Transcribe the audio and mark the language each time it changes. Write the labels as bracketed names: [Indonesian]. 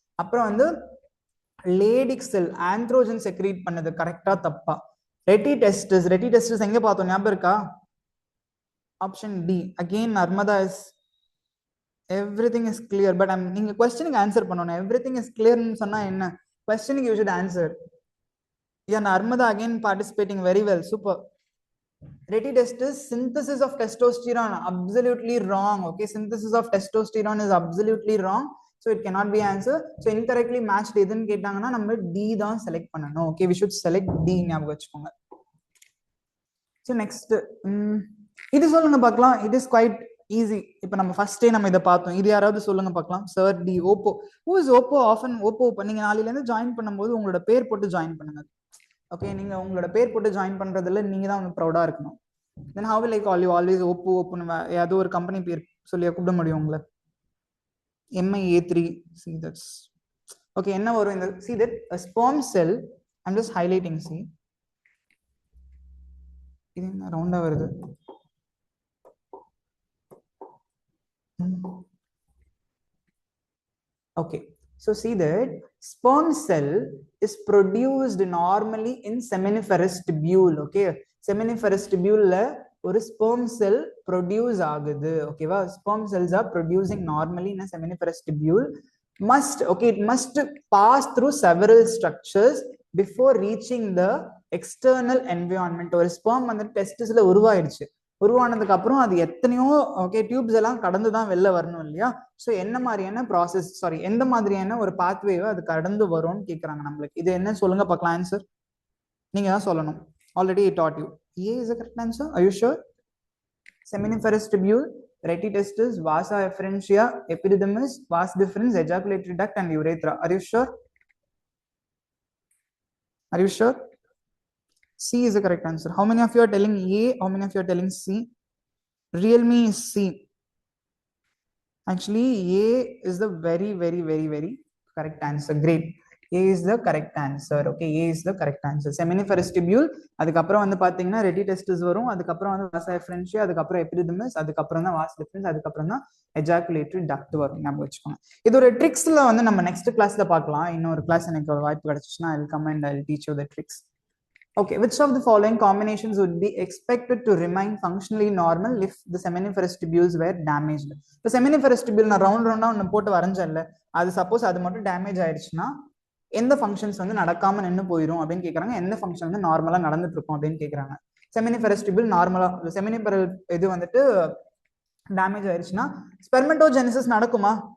[Tamil] அப்புறம் வந்து லேடிக் செல் androgen secrete பண்ணது. கரெக்டா தப்பா? ரெட்டிடெஸ்டஸ் எங்க பார்த்தோம் ஞாபகம் இருக்கா? Option D. [English] Again Narmada is everything is clear. [Tamil] But நீங்க கொஸ்டினுக்கு ஆன்சர் பண்ணணும். எவ்ரிதிங் இஸ் கிளியர்னு சொன்னா என்ன? கொஸ்டினுக்கு [English] You should answer. Yeah, Narmada again participating very well. Super. Retidestis, synthesis of testosterone, absolutely wrong. Okay, synthesis of testosterone is absolutely wrong. So it cannot be answer. So incorrectly matched [Tamil] எதுன்னு கேட்டாங்கன்னா நம்ம D தான் select பண்ணணும். [English] Okay, we should select D [Tamil] ஞாபகம் வச்சுக்கோங்க. [English] So next, [Tamil] இது சொல்லுங்க பார்க்கலாம். [English] It is quite easy. [Tamil] இப்போ நம்ம ஃபர்ஸ்டே நம்ம இதை பார்த்தோம். இது யாராவது சொல்லுங்க பார்க்கலாம். Sir D. Oppo. [English] Who is Oppo? [Tamil] Often Oppo. நீங்க நாளையில இருந்து ஜாயின் பண்ணும்போது உங்களோட பேர் போட்டு ஜாயின் பண்ணுங்க. ஓகே, நீங்க உங்களோட பேர் போட்டு ஜாயின் பண்றதுல நீங்க தான் வந்து ப்ரௌடா இருக்கணும். [English] then how will I call you always [Tamil] Oppo ஓப்போன்னு ஏதோ ஒரு கம்பெனி பேர் சொல்லி கூப்பிட முடியும் உங்களை? [English] MIA3. see that's okay. [Tamil] என்ன வரும் இந்த? [English] see that a sperm cell, I'm just highlighting. [Tamil] see இது என்ன ரவுண்டா வருது? [English] okay, so see that sperm cell is produced normally in seminiferous tubule. [Tamil] okay, seminiferous tubule la ஒரு sperm cell produce ஆகுது. ஓகேவா? [English] sperm cells are producing normally in a seminiferous tubule. It must pass through several structures before reaching the external environment. [Tamil] ஒரு sperm வந்து டெஸ்டிஸ்ல உருவானதுக்கு அப்புறம் அது எத்தனையோ tubes எல்லாம் கடந்து தான் வெளில வரணும் இல்லையா? ஸோ என்ன மாதிரியான ப்ராசஸ், எந்த மாதிரியான ஒரு பாத்வேவை அது கடந்து வரும்னு கேட்குறாங்க நம்மளுக்கு. இது என்ன சொல்லுங்க பார்க்கலாம் ஆன்சர். நீங்க தான் சொல்லணும். [English] Already I taught you. A is the correct answer. Are you sure? Seminiferous tubule, retitestis, vasa efferentia, epididymis, vas deferens, ejaculatory duct and urethra. Are you sure? Are you sure? C is the correct answer. How many of you are telling A? How many of you are telling C? Realme is C. Actually, A is the very correct answer. Great. A is the correct answer. Okay, A is the correct answer. [Tamil] Seminiferous tubule, அதுக்கப்புறம் வந்து பாத்தீங்கன்னா ரெட்டிடெஸ்டிஸ் வரும், அதுக்கப்புறம் வந்து வாசா எஃபரன்ஷியா, அதுக்கப்புறம் epididymis, அதுக்கப்புறம் தான் வாஸ் டிஃபரன்ஸ், அதுக்கப்புறம் தான் எஜாகுலேட்டரி டக்ட் வரும். ஞாபகம் வச்சுக்கோங்க. இது ஒரு ட்ரிக்ஸ்ல வந்து நம்ம நெக்ஸ்ட் கிளாஸ்ல பார்க்கலாம். இன்னொரு கிளாஸ் எனக்கு ஒரு வாய்ப்பு கிடைச்சிச்சுன்னா [English] I'll come and I'll teach you the tricks. Okay, which of the following combinations would be expected to remain functionally normal if the seminiferous tubules were damaged? [Tamil] The seminiferous tubule நான் ரவுண்டா ஒன்று போட்டு வரைஞ்சேன்ல, அது suppose அது மட்டும் damage ஆயிடுச்சுன்னா எந்த functions வந்து நடக்காம நின்று போயிடும் அப்படின்னு கேட்கறாங்க. எந்த ஃபங்க்ஷன் வந்து நார்மலா நடந்துட்டு இருக்கும் அப்படின்னு கேட்கறாங்க. செமினிஃபெரஸ் டியூபிள் நார்மலா, செமினிஃபெரல் இது வந்துட்டு டேமேஜ் ஆயிடுச்சுன்னா ஸ்பெர்மட்டோஜெனிசிஸ் நடக்குமா?